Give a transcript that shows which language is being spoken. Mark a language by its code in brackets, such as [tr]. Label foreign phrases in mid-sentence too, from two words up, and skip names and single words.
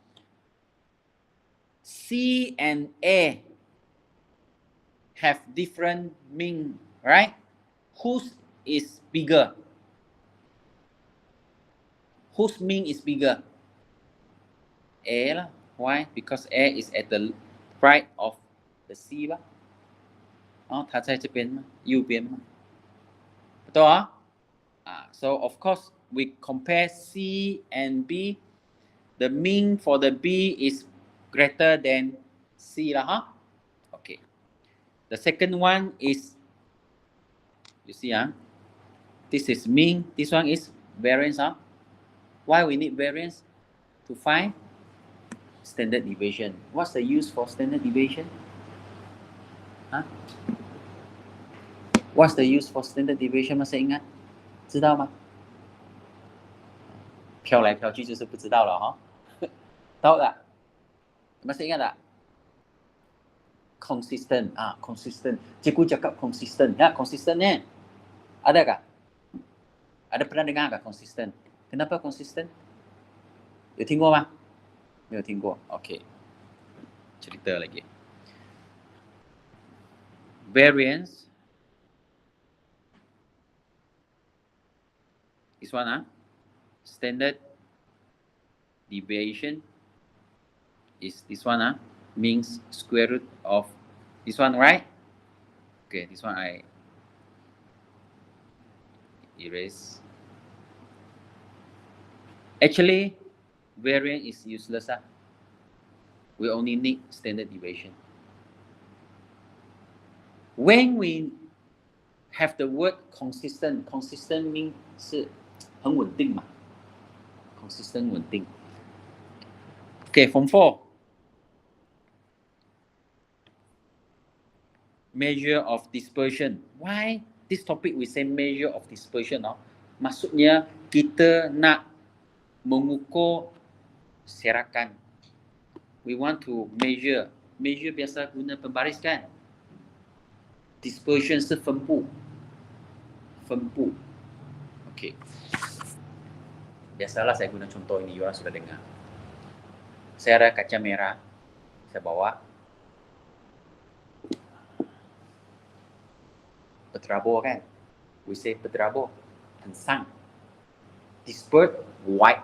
[en] C and A have different mean, right? Whose is bigger? Whose mean is bigger? A lah. Why? Because A is at the right of the C 吧。 [zh] 它在这边嘛，右边嘛。betul? [en] So of course we compare C and B. The mean for the B is greater than C lah, Okay. The second one is, you see, this is mean. This one is variance, Why we need variance? To find standard deviation. What's the use for standard deviation? What's the use for standard deviation? [ms] Masih ingat? [zh] 知道吗？飘来飘去就是不知道了 [ms] tahu tak? Masih ingat tak? [en] Consistent. Consistent. [ms] Cikgu cakap consistent. Consistent ni. Adakah? Ada pernah dengar tak consistent? Kenapa consistent? [zh] 有听过吗？没有听过。OK， [ms] cerita lagi. [en] Variance is one. Standard deviation is this one. Means square root of This one, right? Okay, this one I erase. Actually, variance is useless. We only need standard deviation. When we have the word consistent, consistent means [zh] 是很稳定嘛 [en] consistent 稳定 Okay, form 4. Measure of dispersion. Why this topic we say measure of dispersion? [ms] Maksudnya kita nak mengukur serakan. [en] We want to measure. [ms] Measure biasa guna pembaris kan? [zh] Dispersion 是分布。分布。Okay. [ms] Biasalah saya guna contoh ini, orang sudah dengar. Saya ada kaca merah. Saya bawa. Berterabur kan? [en] We say berterabur. Tensang. Dispersed white.